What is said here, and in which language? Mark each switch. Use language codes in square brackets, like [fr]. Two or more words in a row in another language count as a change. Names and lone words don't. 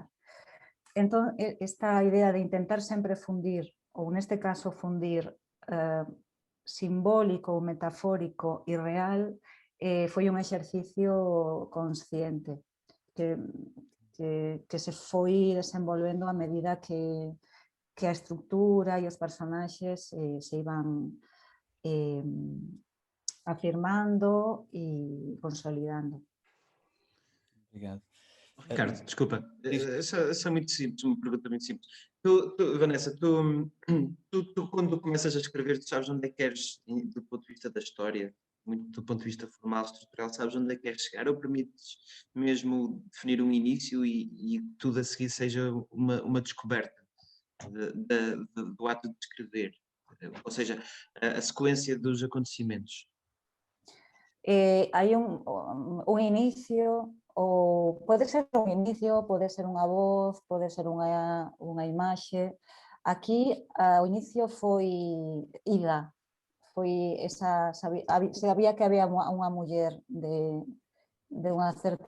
[gl] Entón, esta idea de intentar sempre fundir, ou neste caso fundir simbólico ou metafórico e real, foi un exercicio consciente que se foi desenvolvendo a medida que a estructura e os personaxes se iban afirmando e consolidando. [pt] Obrigado. Ricardo, desculpa, Diz. essa é muito simples, uma pergunta muito simples. Vanessa, quando começas a escrever, tu sabes onde é que queres, do ponto de vista da história, muito do ponto de vista formal, estrutural, sabes onde é que queres chegar, ou permites mesmo definir um início e tudo a seguir seja uma descoberta do ato de escrever, ou seja, a sequência dos acontecimentos? [gl] Hai un inicio, ou pode ser un inicio, pode ser unha voz, pode ser unha imaxe. Aquí o inicio foi Ida, foi sabía que había unha muller de unha certa